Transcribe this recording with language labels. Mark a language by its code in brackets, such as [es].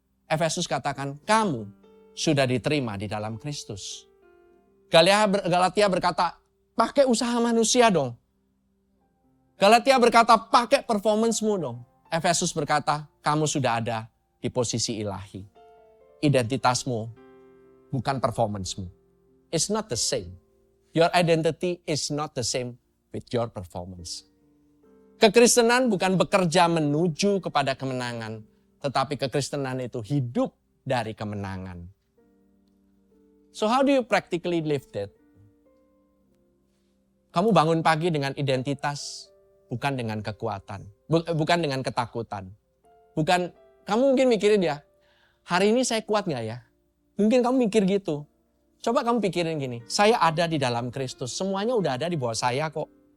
[id] Efesus katakan, kamu sudah diterima di dalam Kristus. Galatia berkata, pakai usaha manusia dong. Galatia berkata, pakai performance-mu dong. Efesus berkata, kamu sudah ada di posisi ilahi. Identitasmu bukan performance-mu. [en] It's not the same. Your identity is not the same with your performance. [id] Kekristenan bukan bekerja menuju kepada kemenangan, tetapi kekristenan itu hidup dari kemenangan. [en] So how do you practically live that? [id] Kamu bangun pagi dengan identitas, bukan dengan kekuatan, bukan dengan ketakutan. Kamu mungkin mikirin ya, hari ini saya kuat gak ya? Mungkin kamu mikir gitu. Coba kamu pikirin gini, saya ada di dalam Kristus, semuanya udah ada di bawah saya kok.